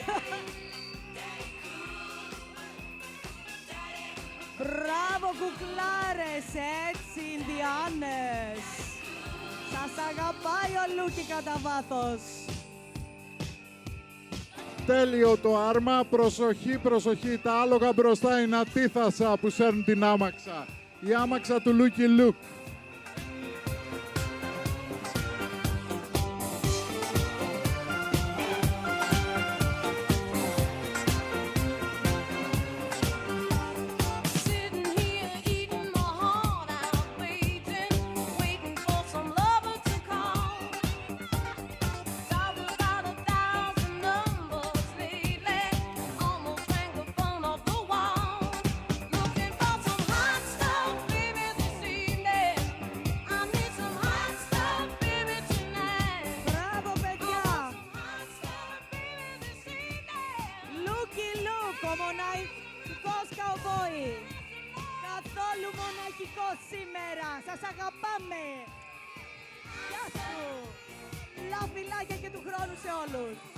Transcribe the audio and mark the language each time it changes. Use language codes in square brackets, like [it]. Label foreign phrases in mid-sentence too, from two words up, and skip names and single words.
[el] Μπράβο κουκλάρες, έτσι Ινδιάνες. Σας αγαπάει ο Λούκι κατά βάθος. Τέλειο το άρμα, προσοχή, προσοχή, τα άλογα μπροστά είναι αντίθασα που σέρνουν την άμαξα. Η άμαξα του Λούκι Λουκ. [en] Sitting here eating my heart out, waiting for some lover to call. Dialed about 1,000 numbers lately, almost rang the phone off the wall. Looking for some hot stuff, baby, this evening. I need some hot stuff, baby, tonight. [el] Μπράβο παιδιά. Λούκι Λουκ, ο μοναχικός καουμπόι. Καθόλου μοναχικός σήμερα. Σας αγαπάμε. Γεια σου. Λαφιλάκια και του χρόνου σε όλους.